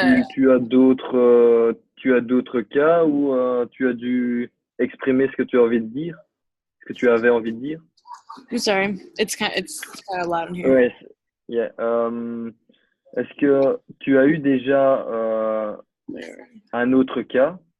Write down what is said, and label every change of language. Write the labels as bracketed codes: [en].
[fr] Tu as d'autres cas où tu as dû exprimer ce que tu as envie de dire, ce que tu avais envie de dire? [en] I'm sorry, it's kind of loud in here. Ouais, yeah. [fr] Est-ce que tu as eu déjà un autre cas